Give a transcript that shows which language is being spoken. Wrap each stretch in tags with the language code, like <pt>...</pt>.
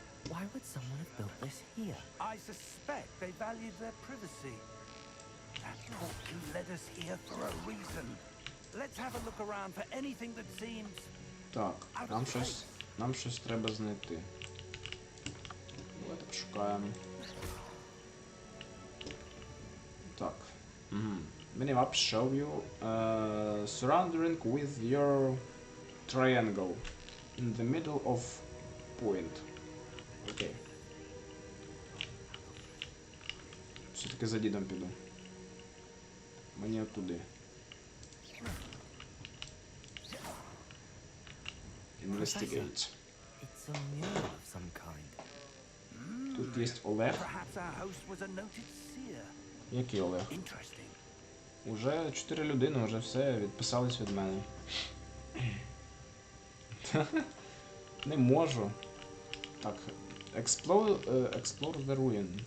<en>Why would someone have built this here? I suspect they valued their privacy. That talk led us here for a reason. Let's have a look around for anything that seems...</en> <uk>Так, нам щось треба знайти. Давайте пошукаємо. Так.</uk> <en>Many maps show you surrounding with your triangle in the middle of point.</en> <uk>Окей. Все-таки за дідом піду. Мені оттуди.</uk> <en>Investigate. It's a mural of some kind.</en> <uk>Тут є Олег.</uk> <en>Perhaps our host was a noted seer.</en> <uk>Який Олег?</uk> <en>Interesting.</en> <uk>Уже 4 людини, вже все, відписались від мене. Не можу. Так,</uk> <en>explore the ruin.</en>